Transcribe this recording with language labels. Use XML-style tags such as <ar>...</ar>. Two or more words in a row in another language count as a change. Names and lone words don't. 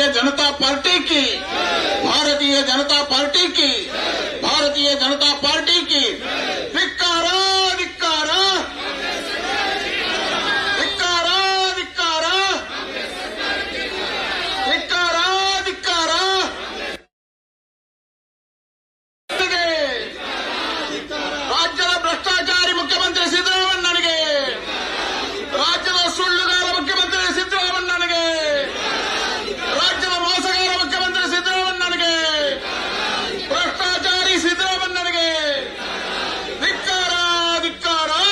<hi>जनता पार्टी की, भारतीय जनता पार्टी की, भारतीय जनता पार्टी की धिक्कार धिक्कार धिक्कार धिक्कार धिक्कार धिक्कार.</hi> <kn>ರಾಜ್ಯದ ಭ್ರಷ್ಟಾಚಾರಿ ಮುಖ್ಯಮಂತ್ರಿ ಸಿದ್ದರಾಮಯ್ಯನಿಗೆ, ರಾಜ್ಯದ ಸುಳ್ಳುಗಾರ ಮುಖ್ಯಮಂತ್ರಿ ಸಿದ್ದರಾಮಯ್ಯನಿಗೆ, ರಾಜ್ಯದ ಮೋಸಗಾರ ಮುಖ್ಯಮಂತ್ರಿ ಸಿದ್ದರಾಮಯ್ಯನಿಗೆ, ಭ್ರಷ್ಟಾಚಾರಿ ಸಿದ್ದರಾಮಯ್ಯನಿಗೆ ಧಿಕ್ಕಾರ ಧಿಕ್ಕಾರ.</kn>